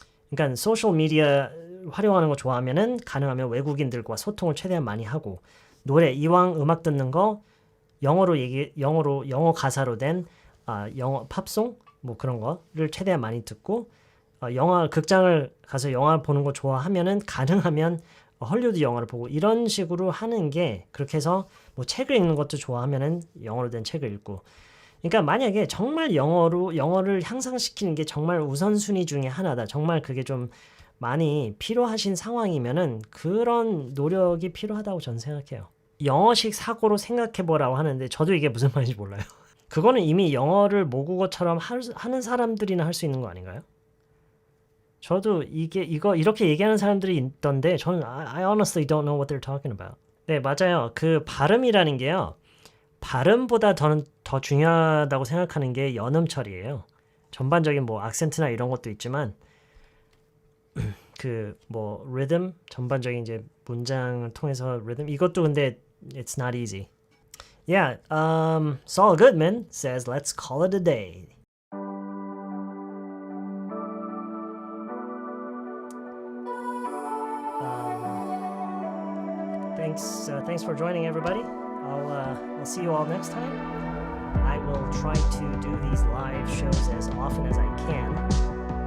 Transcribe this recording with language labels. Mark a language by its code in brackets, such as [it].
[ko] 그러니까 소셜 미디어 활용하는 거 좋아하면은 가능하면 외국인들과 소통을 최대한 많이 하고 이왕 음악 듣는 거 영어 가사로 된 영어 팝송 뭐 그런 거를 최대한 많이 듣고 극장을 가서 영화 보는 거 좋아하면은 가능하면 헐리우드 영화를 보고 이런 식으로 하는 게 그렇게 해서 뭐 책을 읽는 것도 좋아하면은 영어로 된 책을 읽고 그러니까 만약에 정말 영어를 향상시키는 게 정말 우선순위 중에 하나다. 정말 그게 좀 많이 필요하신 상황이면은 그런 노력이 필요하다고 저는 생각해요. 영어식 사고로 생각해 보라고 하는데 저도 이게 무슨 말인지 몰라요. 그거는 이미 영어를 모국어처럼 하는 사람들이나 할 수 있는 거 아닌가요? 저도 이렇게 얘기하는 사람들이 있던데 저는 [en] I honestly don't know what they're talking about. [ko] 네, 맞아요. 그 발음이라는 게요. 발음보다 저는 더 중요하다고 생각하는 게 연음 처리예요. 전반적인 뭐 악센트나 이런 것도 있지만 그 뭐 리듬 전반적인 이제 문장을 통해서 리듬 이것도 근데 [en] it's not easy. Yeah, Saul Goodman says, let's call it a day. Thanks for joining, everybody. I'll see you all next time. I will try to do these live shows as often as I can.